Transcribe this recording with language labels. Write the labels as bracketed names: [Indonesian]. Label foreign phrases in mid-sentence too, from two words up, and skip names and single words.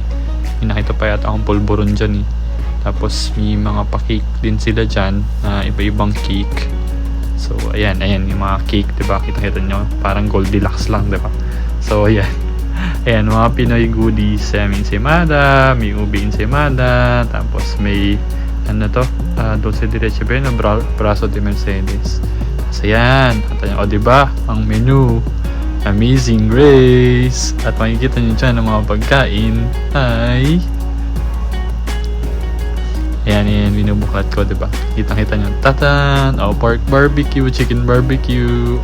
[Filipino] May nakita pa yata akong polvoron dyan eh. Tapos, may mga pa-cake din sila dyan na iba-ibang cake. So, ayan, yung mga cake, diba? Kita-kita nyo, parang Goldilocks lang, diba? So, ayan. Ayan, mga Pinoy goodies. May ensaymada, may ube ensaymada, tapos may, dulce de leche bueno, brazo de Mercedes. So, ayan. Diba? Ang menu, Amazing Grace. At makikita nyo dyan ang mga pagkain ay... Ayan, binubuklat ko, diba? Kitang-kita nyo. Tatan! [English] Pork barbecue, chicken barbecue.